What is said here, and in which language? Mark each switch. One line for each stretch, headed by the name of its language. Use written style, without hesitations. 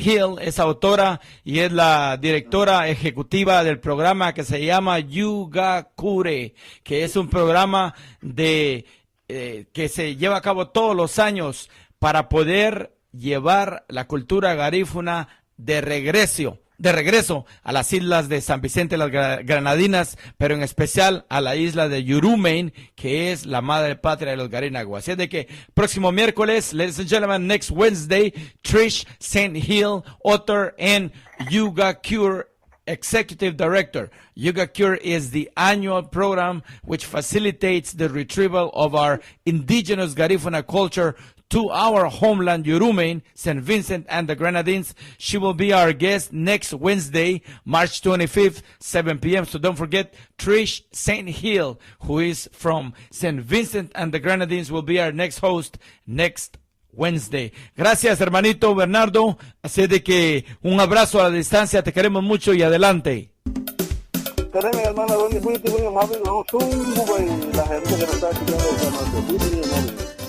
Spanish: Hill es autora y es la directora ejecutiva del programa que se llama Yuga Cure, que es un programa que se lleva a cabo todos los años para poder llevar la cultura garífuna de regreso a las islas de San Vicente las Granadinas, pero en especial a la isla de Yurumain, que es la madre patria de los garínaguas. Así es de que próximo miércoles,
English: ladies and gentlemen, next Wednesday,
Spanish: Trish St.
English: Hill, author and Yuga Cure Executive Director. Yuga Cure is the annual program which facilitates the retrieval of our indigenous Garifuna culture to our homeland, Yurumain, St. Vincent and the Grenadines. She will be our guest next Wednesday, March 25th, 7 p.m. So don't forget, Trish St. Hill, who is from St. Vincent and the Grenadines, will be our next host next Wednesday.
Spanish: Gracias, hermanito Bernardo. Así de que un abrazo a la distancia, te queremos mucho y adelante. Tenemos, hermano Ronnie, muy amable, la gente que nos está escuchando esta noche, muy amable.